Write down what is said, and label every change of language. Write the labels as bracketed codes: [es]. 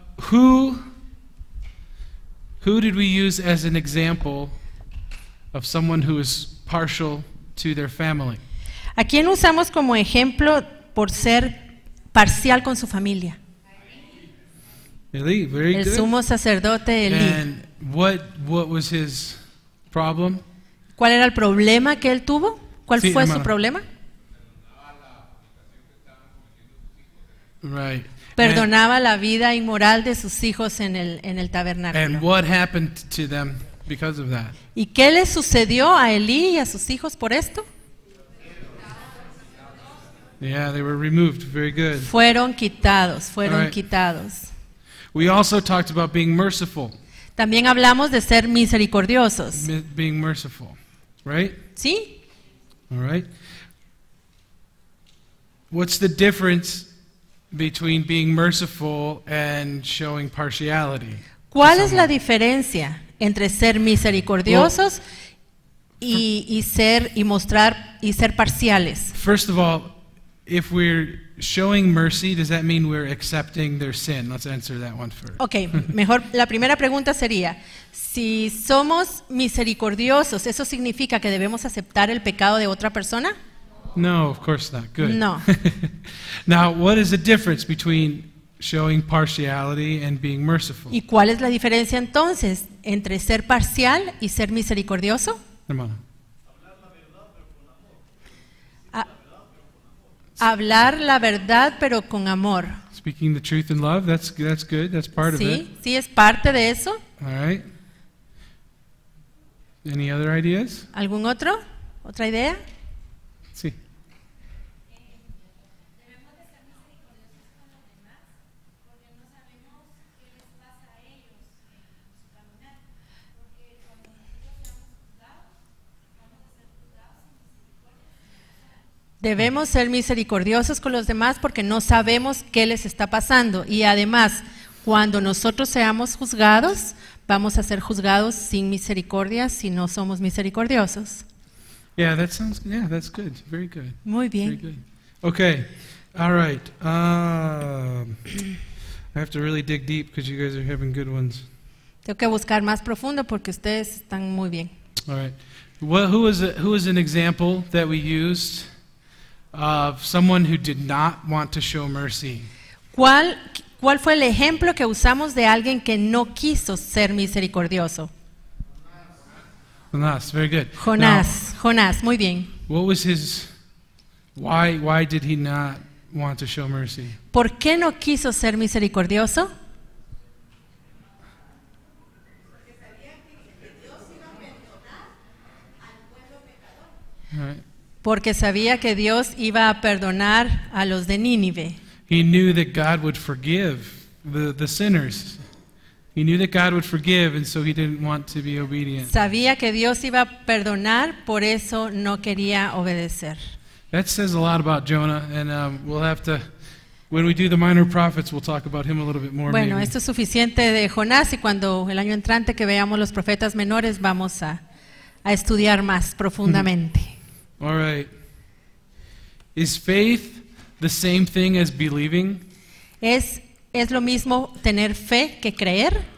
[en] Who did we use as an example of someone who is partial to their family? [es] ¿A quién usamos como ejemplo por ser parcial con su familia? [en] Eli, very [es] El [en] good. [es] sumo sacerdote Elí. [en] And what was his problem? [es] ¿Cuál era el problema que él tuvo? ¿Cuál Sí, fue hermano. su problema? [en] Right. [es] Perdonaba la vida inmoral de sus hijos en el tabernáculo. [en] And what happened to them because of that? [es] ¿Y qué le sucedió a Elí y a sus hijos por esto? [en] Yeah, they were removed. Very good. [es] Fueron quitados, fueron [en] Alright. [es] quitados. [en] We also talked about being merciful. [es] También hablamos de ser misericordiosos. [en] Being merciful, right? [es] ¿Sí? [en] All right. What's the difference between being merciful and showing partiality? [es] ¿Cuál es la diferencia entre ser misericordiosos y ser parciales? [en] First of all, if we're showing mercy, does that mean we're accepting their sin? Let's answer that one first. [es] Ok, mejor la primera pregunta sería, si somos misericordiosos, ¿eso significa que debemos aceptar el pecado de otra persona? [en] No, of course not. Good. [es] No. [en] Now, what is the difference between showing partiality and being merciful? [es] ¿Y cuál es la diferencia entonces entre ser parcial y ser misericordioso? Hermano. Hablar la verdad pero con amor. [en] Speaking the truth in love, that's good. That's part of it. [es] Sí, es parte de eso. [en] All right. Any other ideas? [es] ¿Algún otro? ¿Otra idea? Sí. Debemos ser misericordiosos con los demás porque no sabemos qué les está pasando. Y además, cuando nosotros seamos juzgados, vamos a ser juzgados sin misericordia si no somos misericordiosos. [en] Yeah, that's good. Very good. [es] Muy [en] Very [es] bien. [en] good. Okay. All right. I have to really dig deep because you guys are having good ones. [es] Tengo que buscar más profundo porque ustedes están muy bien. [en] All right. Who is an example that we used of someone who did not want to show mercy? [es] ¿Cuál fue el ejemplo que usamos de alguien que no quiso ser misericordioso? [en] Jonás. Very good. [es] Jonás, muy bien. [en] Now, what was his? Why did he not want to show mercy? [es] ¿Por qué no quiso ser misericordioso? [en] All right. [es] Porque sabía que Dios iba a perdonar a los de Nínive. [en] He knew that God would forgive the sinners. He knew that God would forgive, and so he didn't want to be obedient. [es] Sabía que Dios iba a perdonar, por eso no quería obedecer. [en] That says a lot about Jonah, and we'll have to, when we do the minor prophets, we'll talk about him a little bit more. [es] Bueno, [en] maybe. [es] esto es suficiente de Jonás y cuando el año entrante que veamos los profetas menores vamos a estudiar más profundamente. [en] All right. Is faith the same thing as believing? [es] ¿Es lo mismo tener fe que creer?